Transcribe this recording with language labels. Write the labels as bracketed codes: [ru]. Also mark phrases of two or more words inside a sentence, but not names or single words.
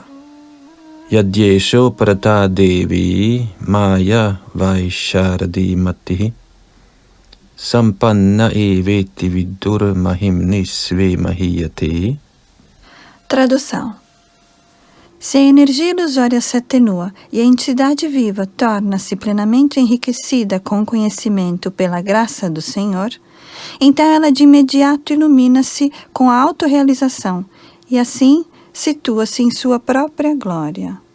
[sa] Yadyesho Prata Devi Maya Vaisharadi Matihi Sampanna Eveti Vidur Mahimni Sve Mahiyate. [pt] Tradução. Se a energia ilusória se atenua e a entidade viva torna-se plenamente enriquecida com o conhecimento pela graça do Senhor, então ela de imediato ilumina-se com a autorrealização e assim situa-se em sua própria glória.